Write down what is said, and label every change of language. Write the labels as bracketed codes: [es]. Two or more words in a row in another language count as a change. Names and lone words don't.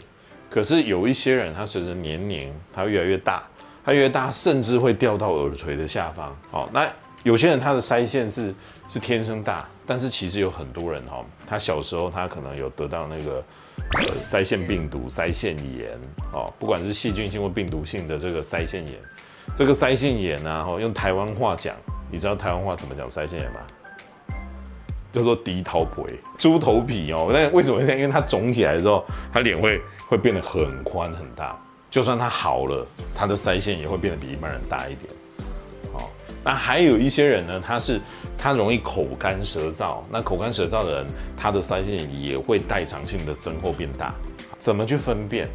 [zh] 可是有一些人，他隨着年齡，他會越來越大，它越大，甚至會掉到耳垂的下方。好，那有些人他的腮線是天生大，但是其實有很多人哈，他小時候他可能有得到那個腮腺病毒、腮腺炎哦，不管是細菌性或病毒性的這個腮腺炎，這個腮腺炎啊，用台灣話講，你知道台灣話怎麼講腮腺炎嗎？叫做豬頭皮，豬頭皮哦。那為什麼會這樣？因為它腫起來之後，它臉會變得很寬很大，就算它好了，它的腮腺也會變得比一般人大一點。那還有一些人呢，他容易口乾舌燥，那口乾舌燥的人，他的腮腺也會代償性的增厚變大。怎麼去分辨？